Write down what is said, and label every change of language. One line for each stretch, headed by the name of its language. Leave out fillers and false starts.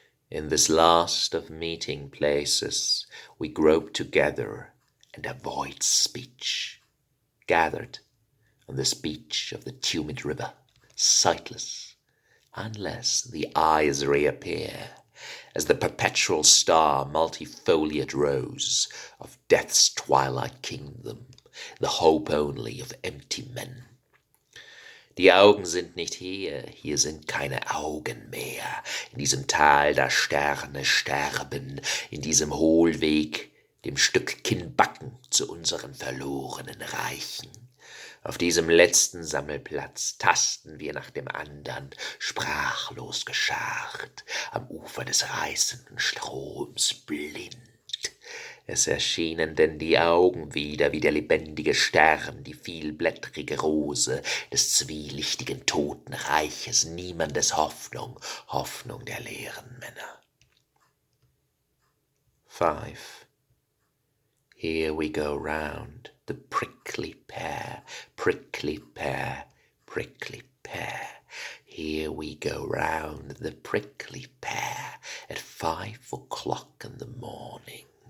English: In this last of meeting places, we grope together and avoid speech, gathered on this beach of the tumid river, sightless, unless the eyes reappear as the perpetual star multifoliate rose of death's twilight kingdom, the hope only of empty men.
German: Die Augen sind nicht hier sind keine Augen mehr, in diesem Tal der Sterne sterben, in diesem Hohlweg, dem Stück Kinnbacken zu unseren verlorenen Reichen. Auf diesem letzten Sammelplatz tasten wir nach dem andern, sprachlos geschart, am Ufer des reißenden Stroms blind. Es erschienen denn die Augen wieder wie der lebendige Stern, die vielblättrige Rose des zwielichtigen Totenreiches, niemandes Hoffnung, Hoffnung der leeren Männer. 5.
English: Here we go round the prickly pear, prickly pear, prickly pear. Here we go round the prickly pear at 5 o'clock in the morning.